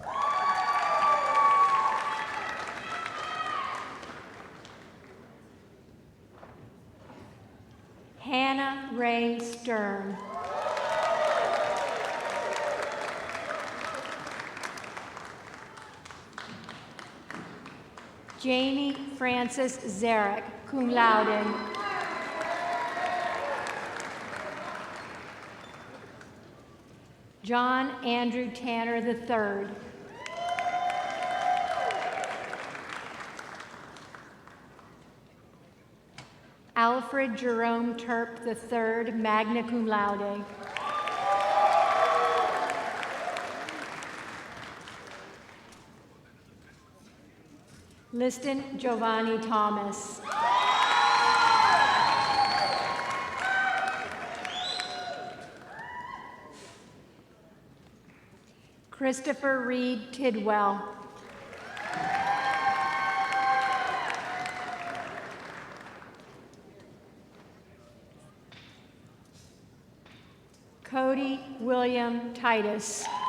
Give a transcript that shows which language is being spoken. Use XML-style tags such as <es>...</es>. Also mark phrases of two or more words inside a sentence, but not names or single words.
<en>Hannah Ray Stern. Jamie Francis Zarek,</en> <la>cum laude.</la> <en>John Andrew Tanner III. Alfred Jerome Terp III,</en> <la>magna cum laude.</la> <en>Liston Giovanni Thomas. Christopher Reed Tidwell. Cody William Titus.</en>